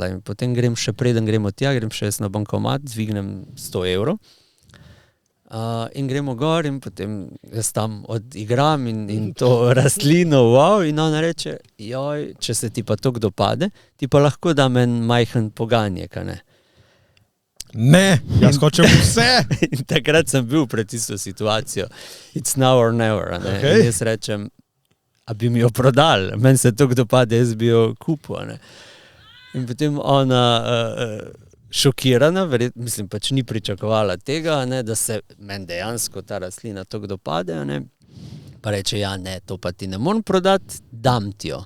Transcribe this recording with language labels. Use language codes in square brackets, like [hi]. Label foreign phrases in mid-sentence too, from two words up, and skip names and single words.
[sl] In potem grem še preden gremo tja, grem še jaz na bankomat, zvignem 100 evrov in gremo gor in potem jaz tam odigram in to rastlino, wow, in ona reče, joj, če se ti pa to kdo pade, ti pa lahko dam en majhen poganjek, a ne? Ne, jaz hočem vse. In takrat sem bil pred tisto situacijo. [en] It's now or never. Okay. [sl] In jaz rečem, a bi mi jo prodal? Meni se to kdo pade, jaz bi jo kupil. In potem ona šokirana, mislim, pač ni pričakovala tega, da se meni dejansko ta rastlina to kdo pade. Pa reče, ja ne, to pa ti ne morem prodati, dam ti jo.